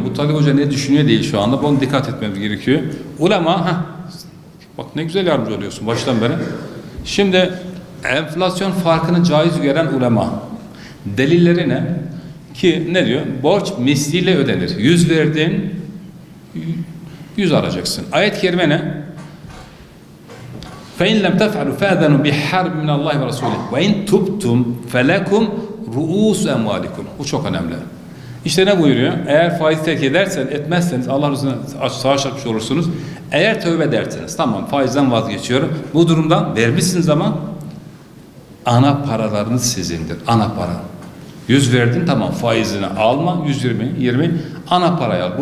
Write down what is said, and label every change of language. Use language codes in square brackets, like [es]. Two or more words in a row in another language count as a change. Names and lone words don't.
[tr] Bu Talip Hoca ne düşünüyor değil şu anda. Buna dikkat etmemiz gerekiyor. Ulema, bak ne güzel yardımcı oluyorsun baştan beri. Şimdi enflasyon farkını caiz gören ulema. Delilleri ne? Ki ne diyor? Borç misliyle ödenir. 100 verdin, 100 alacaksın. Ayet-i kerime ne? [ar] فَاِنْ لَمْ تَفْعَلُوا فَاَذَنُوا بِحَرْبٍ مِنَ اللّٰهِ وَرَسُولِهِ وَاِنْ تُبْتُمْ فَلَكُمْ رُؤُوسُ اَمْوَالِكُمْ. [tr] Bu çok önemli. İşte ne buyuruyor? Eğer faiz terk etmezseniz Allah Resulü'ne savaş açmış olursunuz. Eğer tövbe ederseniz, tamam faizden vazgeçiyorum. Bu durumdan vermişsiniz ama ana paralarınız sizindir. Ana para. 100 verdin, tamam faizini alma, 120 ana parayı al.